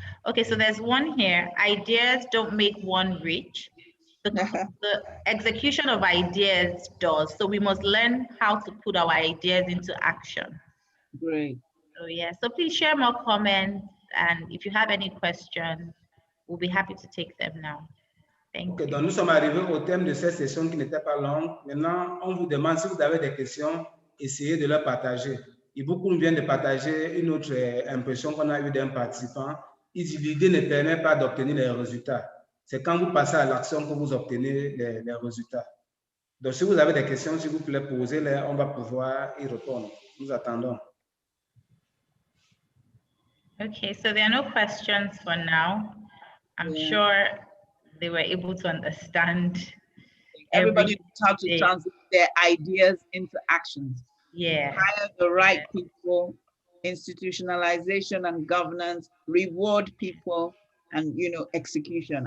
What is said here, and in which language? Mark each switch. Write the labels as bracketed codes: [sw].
[en] Okay, so there's one here. Ideas don't make one rich. The execution of ideas does. So we must learn how to put our ideas into action. Great. So yeah, so please share more comments. And if you have any questions, we'll be happy to take them now. Thank Ok, you. [fr] donc nous sommes arrivés au thème de cette session qui n'était pas longue. Maintenant, on vous demande si vous avez des questions, essayez de les partager. Et beaucoup viennent de partager une autre impression qu'on a eue d'un participant. Il dit l'idée ne permet pas d'obtenir les résultats. C'est quand vous passez à l'action que vous obtenez les résultats. Donc, si vous avez des questions, s'il vous plaît, posez-les, on va pouvoir y répondre. Nous attendons. [en] Okay, so there are no questions for now. I'm sure they were able to understand. Everybody knows how to translate their ideas into actions. Yeah. Hire the right people, institutionalization and governance, reward people, and execution.